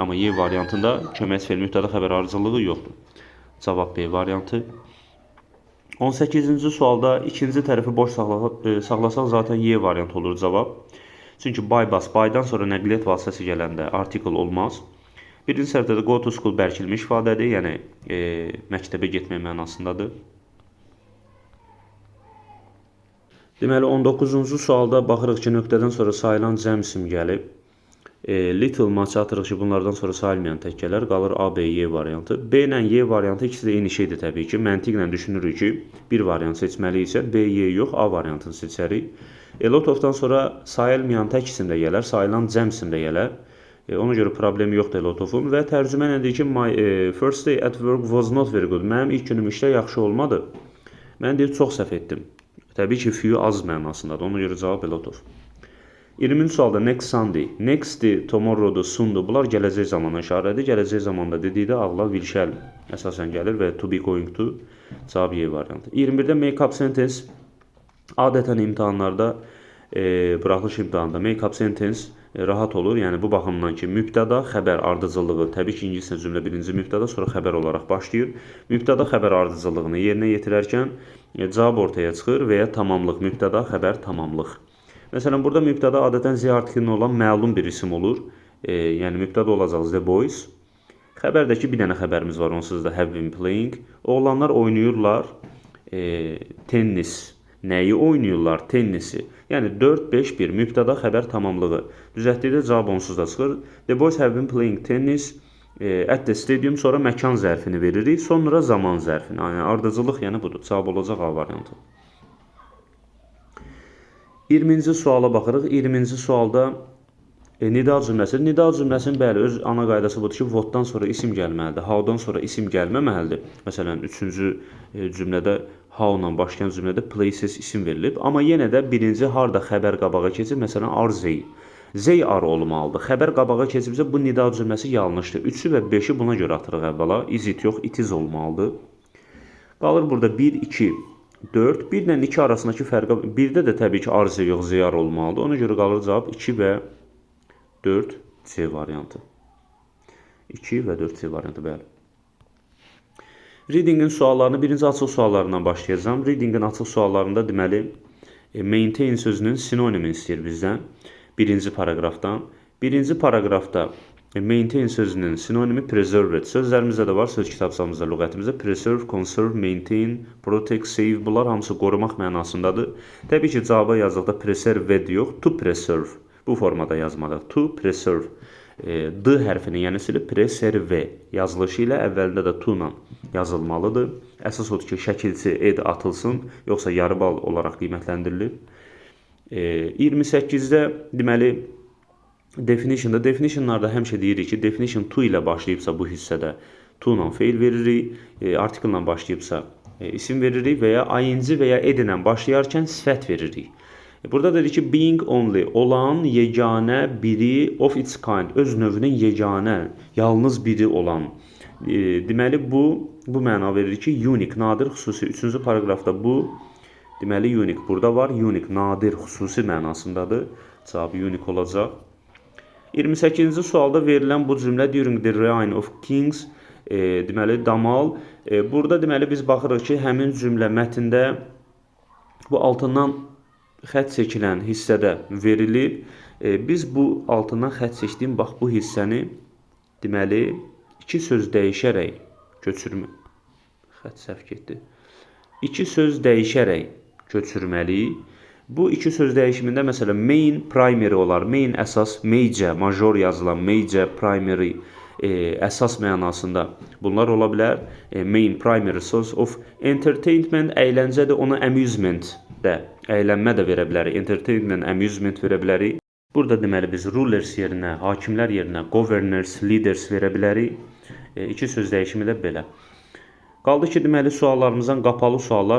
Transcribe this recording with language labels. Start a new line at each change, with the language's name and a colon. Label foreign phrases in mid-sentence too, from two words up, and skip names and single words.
Azerbaijani: Amma Y variantında köməkçi feil mübtəda xəbər ardıcıllığı yoxdur. Cavab B variantı. 18-ci sualda ikinci tərəfi boş saxlasaq zaten Y variantı olur cavab. Çünki bypass, bydan sonra nəqliyyat vasitəsi gələndə artikel olmaz. Birinci səhvdə də
English: go to school
Azerbaijani: bərkilmiş ifadədir, yəni məktəbə getmək mənasındadır. Deməli, 19-cu sualda baxırıq ki, nöqtədən sonra sayılan cəm isim gəlib. Little maçı atırıq ki, bunlardan sonra sayılmayan təkkələr qalır A, B, Y variantı. B ilə Y variantı ikisi də eyni şeydir təbii ki. Məntiqlə düşünürük ki, bir variant seçməliyiksə B, Y yox, A variantını seçərik.
English: A lot of-
Azerbaijani: dan sonra sayılmayan tək isim də gələr, sayılan cəm isim də gələr. Ona görə problemi yoxdur
English: a lot of-
Azerbaijani: un və tərcümə ilə deyir ki,
English: my first day at work was not very good.
Azerbaijani: Mənim ilk günüm işdə yaxşı olmadı. Mən deyir, çox səhv etdim. Təbii ki, few az mənasındadır. Ona görə cavab
English: a lot of.
Azerbaijani: 20-ci sualda
English: next Sunday,
Azerbaijani: next-dir, tomorrow-dur, soon-dur. Bunlar gələcək zamana işarədir. Gələcək zamanda dedikdə ağla
English: will shall
Azerbaijani: əsasən gəlir və
English: to be going to
Azerbaijani: cavab Y variantı. 21-də
English: make-up sentence
Azerbaijani: adətən imtahanlarda, buraxılış imtahanında
English: make-up sentence
Azerbaijani: rahat olur. Yəni bu baxımdan ki, mübtəda xəbər ardıcıllığı, təbii ki, ingiliscə cümlə birinci mübtəda, sonra xəbər olaraq başlayır. Mübtəda xəbər ardıcıllığını yerinə yetirərkən cavab ortaya çıxır və ya tamamlıq, mübtəda xəbər tamamlıq. Məsələn, burada mübtəda adətən Z artiklinin olan məlum bir isim olur. Yəni mübtəda olacaq
English: the boys.
Azerbaijani: Xəbərdəki bir dənə xəbərimiz var, onsuz da
English: have been playing.
Azerbaijani: Oğlanlar oynayırlar tennis. Nəyi oynayırlar? Tennisi. Yəni 4-5-1 mübtəda xəbər tamamlığı. Düzəltdikdə cavab onsuz da çıxır.
English: The boys have been playing tennis at the stadium.
Azerbaijani: Sonra məkan zərfini veririk. Sonra zaman zərfini. Yəni ardıcıllıq yəni budur. Cavab olacaq A variantı. 20-ci suala baxırıq. 20-ci sualda nida cümləsi. Nida cümləsinin bəli öz ana qaydası budur ki, whatdan sonra isim gəlməlidir. How-dan sonra isim gəlməməlidir. Məsələn, 3-cü cümlədə how-la başlayan cümlədə places isim verilib. Amma yenə də birinci harda xəbər qabağa keçir. Məsələn,
English: are they. They are olmalıdır.
Azerbaijani: Xəbər qabağa keçibsə bu nida cümləsi yanlışdır. 3-ü və 5-i buna görə atırıq əvvəla.
English: Is it yox, it is olmalıdır.
Azerbaijani: Qalır burada 1, 2, 4. 1 ilə 2 arasındakı fərqə, 1-də də təbii ki, are yox,
English: they are olmalıdır.
Azerbaijani: Ona görə qalır cavab 2 və 4 C variantı. 2 və 4 C variantı, bəli. Readingin suallarını birinci açıq suallarından başlayacağım. Readingin açıq suallarında deməli maintain sözünün sinonimini istəyir bizdən. Birinci paragrafdan. Birinci paragrafda maintain sözünün sinonimi preserved. Sözlərimizdə də var, söz kitabçamızda, lüğətimizdə
English: preserve, conserve, maintain, protect, save.
Azerbaijani: Bunlar hamısı qorumaq mənasındadır. Təbii ki, cavaba yazdıqda preserved yox,
English: to preserve.
Azerbaijani: Bu formada yazmalıyıq.
English: To preserve.
Azerbaijani: D hərfini yəni silib preserve yazılışı ilə əvvəlində də to ilə yazılmalıdır. Əsas odur ki, şəkilçi ed atılsın, yoxsa yarı bal olaraq qiymətləndirilir. 28-də deməli definitionlarda həmişə deyirik ki, definition to ilə başlayıbsa bu hissədə to ilə feil veririk, article ilə başlayıbsa isim veririk və ya ing və ya ed ilə başlayarkən sifət veririk. Burada dedik ki,
English: being only,
Azerbaijani: olan, yeganə, biri,
English: of its kind,
Azerbaijani: öz növünün yeganə, yalnız biri olan. Deməli, bu məna verir ki, unique, nadir, xüsusi. 3-cü paragrafda bu, deməli, unique burada var. Unique, nadir, xüsusi mənasındadır. Cavabı unique olacaq. 28-ci sualda verilən bu cümlə
English: during the reign of kings,
Azerbaijani: deməli, damal. Burada deməli, biz baxırıq ki, həmin cümlə mətndə bu altından xətt çəkilən hissədə verilib. Biz bu altından xətt çəkdiyim, bax bu hissəni deməli, iki söz dəyişərək köçürmə. Xətt səhv getdi. İki söz dəyişərək köçürməliyik. Bu iki söz dəyişimində məsələn main, primary olar. Main əsas, major, major yazılan, major, primary əsas mənasında bunlar ola bilər.
English: Main, primary source of entertainment,
Azerbaijani: əyləncədir, ona amusement də, əylənmə də verə bilərik.
English: Entertainment, amusement
Azerbaijani: verə bilərik. Burada deməli biz rulers yerinə, hakimlər yerinə
English: governors, leaders
Azerbaijani: verə bilərik. İki söz dəyişimi də belə. Qaldı ki, deməli suallarımızdan qapalı suallar.